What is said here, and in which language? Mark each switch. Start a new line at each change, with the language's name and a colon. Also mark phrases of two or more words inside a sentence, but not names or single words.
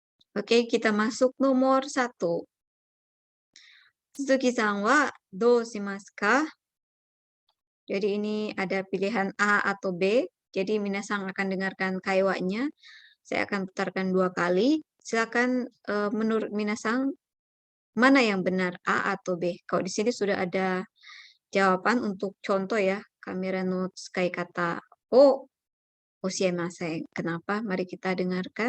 Indonesian: Oke, kita masuk nomor 1.
Japanese: 鈴木さんはどうしますか?
Indonesian: Jadi ini ada pilihan A atau B. Jadi minasang akan dengarkan kaiwa-nya. Saya akan putarkan 2 kali. Silakan, menurut minasang, mana yang benar, A atau B? Kalau di sini sudah ada jawaban untuk contoh ya,
Japanese: カメラの使い方を教えません.
Indonesian: Kenapa? Mari kita dengarkan.